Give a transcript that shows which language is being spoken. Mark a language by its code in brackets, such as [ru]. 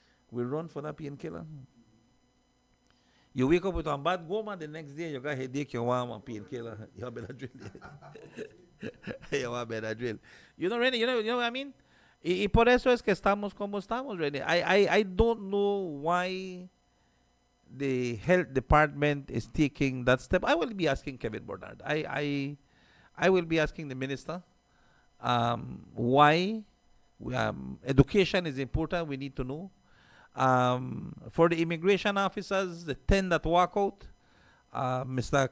[en] We run for that painkiller. You wake up with a bad woman, the next day you got a headache, you want a painkiller. You have Benadryl. You want Benadryl. You know, Rennie, you know what I mean? [es] Y por eso es que estamos como estamos, Rene. [en] I don't know why the health department is taking that step. I will be asking Kevin Bernard. I will be asking the minister why. Education is important. We need to know. For the immigration officers, the 10 that walk out, Mr.